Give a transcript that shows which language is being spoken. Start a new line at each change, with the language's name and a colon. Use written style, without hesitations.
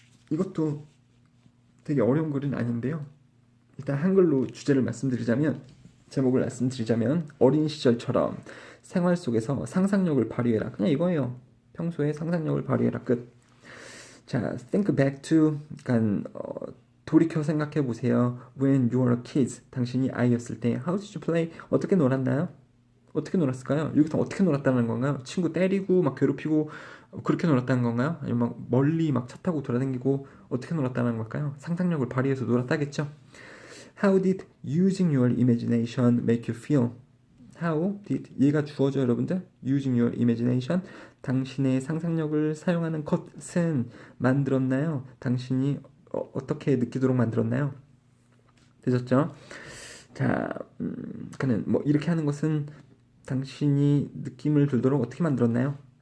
Korean: 이것도 되게 어려운 글은 아닌데요. 일단 한글로 주제를 말씀드리자면 제목을 말씀드리자면 어린 시절처럼 생활 속에서 상상력을 발휘해라. 그냥 이거예요. 평소에 상상력을 발휘해라. 끝. 자,
English: think back to,
Korean: 그러니까 돌이켜 생각해 보세요.
English: When you were a kid,
Korean: 당신이 아이였을 때,
English: how did you play?
Korean: 어떻게 놀았나요? 어떻게 놀았을까요? 여기서 어떻게 놀았다는 건가요? 친구 때리고 막 괴롭히고 그렇게 놀았다는 건가요? 아니면 막 멀리 막 차 타고 돌아다니고 어떻게 놀았다는 걸까요? 상상력을 발휘해서 놀았다겠죠?
English: How did using your imagination make you feel? How did
Korean: 얘가 주어져 여러분들?
English: Using your imagination
Korean: 당신의 상상력을 사용하는 것은 만들었나요? 당신이 어떻게 느끼도록 만들었나요? 되셨죠? 자, 그는 뭐 이렇게 하는 것은 당신이 느낌을 들도록 어떻게 만들었나요?